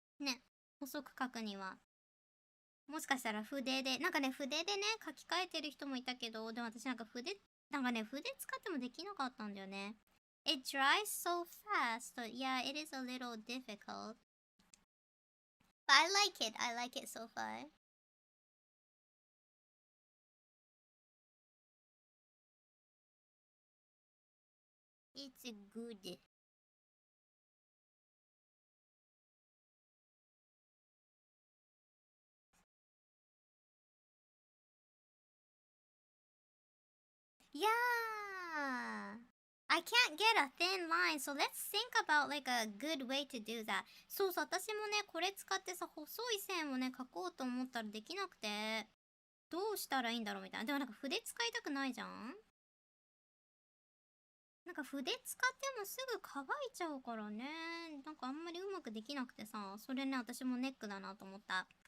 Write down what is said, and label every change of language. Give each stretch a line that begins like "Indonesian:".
Japanese: ね、細く描くには。もしかしたら筆で、なんかね、筆でね、書き換えてる人もいたけど、でも私なんか筆使ってもできなかったんだよね。
English: It dries so fast, so yeah, it is a little difficult. But I like it so far. It's good. Yeah. I can't get a thin line, so let's think about like a good way to do that.
Japanese: そうそう、私もね、これ使ってさ、細い線をね、描こうと思ったらできなくて。どうしたらいいんだろうみたいな。でもなんか筆使いたくないじゃん。なんか筆使ってもすぐ乾いちゃうからね。なんかあんまりうまくできなくてさ、それね、私もネックだなと思った。